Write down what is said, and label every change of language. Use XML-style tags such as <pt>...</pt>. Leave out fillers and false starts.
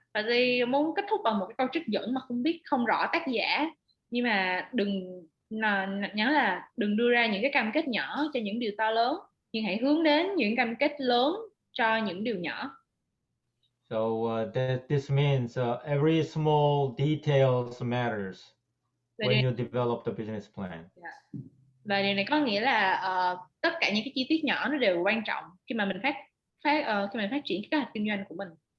<vi>Và tôi muốn kết thúc bằng một cái câu trích dẫn mà không rõ tác giả, nhưng mà nhớ là đừng đưa ra những cái cam kết nhỏ cho những điều to lớn, nhưng hãy hướng đến những cam kết lớn cho những điều nhỏ.</vi> <en>So this means every small details matters when you develop the business plan. Yeah.</en> <vi>Và điều này có nghĩa là tất cả những cái chi tiết nhỏ nó đều quan trọng khi mà mình phát triển cái kế hoạch kinh doanh của mình.</vi>